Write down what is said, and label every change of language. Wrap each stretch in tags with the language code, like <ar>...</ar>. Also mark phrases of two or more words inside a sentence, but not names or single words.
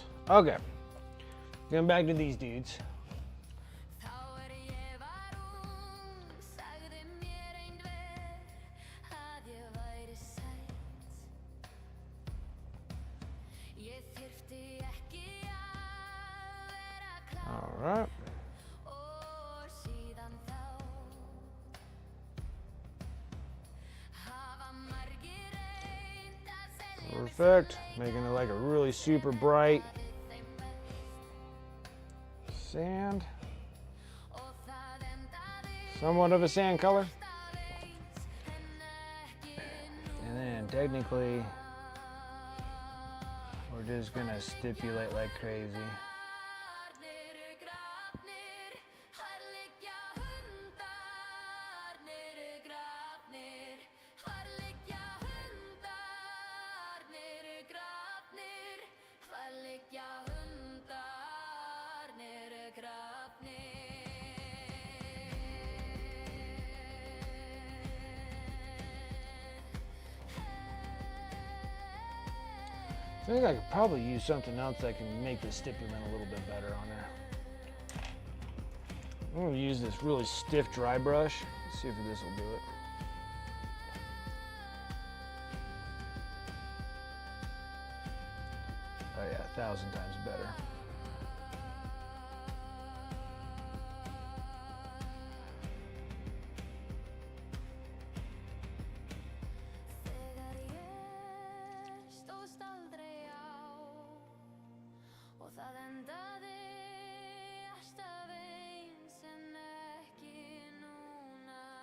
<en>Okay, going back to these dudes.</en> <is>Þá ég var ung, sagði mér einhver að ég væri sæt. Ég þyrfti ekki að vera klár.</is> <en>All right.</en> <is>Og síðan þá hafa margir reynt að selja mig</is> <en>Perfect. Making it like a really super bright sand.</en> <is>og það endaði</is> <en>Somewhat of a sand color.</en> <is>alltaf eins en ekki nú.</is> <en>And then technically, we're just gonna stipulate like crazy.</en> <is>Niður grafnir, þar liggja hundar. Niður grafnir, þar liggja hundar. Niður grafnir, þar liggja hundar. Niður grafnir.</is> <en>I think I could probably use something else that can make the stipulant a little bit better on there. I'm gonna use this really stiff dry brush. Let's see if this will do it. Oh yeah, 1,000 times better.</en> <is>Þegar ég stóðst aldrei á og það endaði alltaf eins en ekki núna.</is>